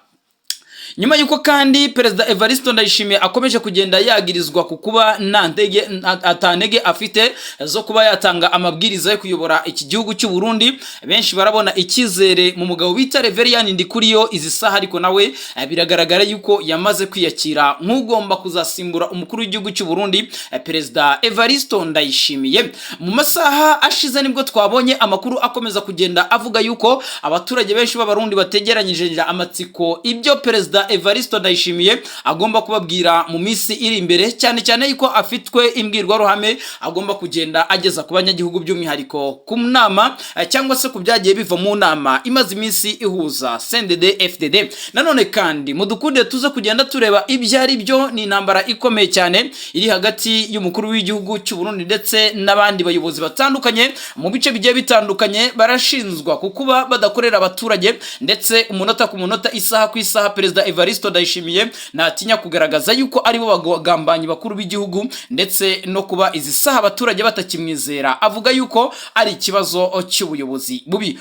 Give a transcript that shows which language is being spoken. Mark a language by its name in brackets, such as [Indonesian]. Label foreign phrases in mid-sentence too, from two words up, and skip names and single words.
[Kinyarwanda] Nyuma yuko kandi Perezida Evariste Ndayishimiye akomeje kugenda yagirizwa ku kuba atantege afite zo kuba yatanga amabwiriza yo kuyobora iki gihugu cy'u Burundi, benshi barabona ikizere mu mugabo bita Reverien Ndikuriyo izi saha, ariko nawe biragaragara yuko yamaze kwiyakira nk'ugomba kuzasimbura umukuru w'igihugu cy'u Burundi Perezida Evariste Ndayishimiye. Mu masaha ashize nibwo twabonye amakuru akomeza kugenda avuga yuko abaturage benshi b'abarundi bategeranyije amatsiko ibyo Perezida Evariste Ndayishimiye agomba kubabwira mu minsi iri imbere, cyane cyane yuko afitwe imbwirwaruhame agomba kugenda ageza ku banyagihugu by'umwihariko ku nama cyangwa se ku byagiye biva mu nama imaze iminsi ihuza CNDD FDD. Nanone kandi mudukunde tuze kugenda tureba ibyo ari byo, ni intambara ikomeye cyane iri hagati y'umukuru w'igihugu cy'u Burundi ndetse n'abandi bayobozi batandukanye mu bice bigiye bitandukanye, barashinzwa kukuba badakorera abaturage, ndetse umunota ku munota isaha ku isaha Perezida Evariste Ndayishimiye ntatinya kugaragaza yuko ari bo bagambanyi bakuru b'igihugu, ndetse no kuba izi saha abaturage batakimwizera, avuga yuko ari ikibazo cy'ubuyobozi bubi.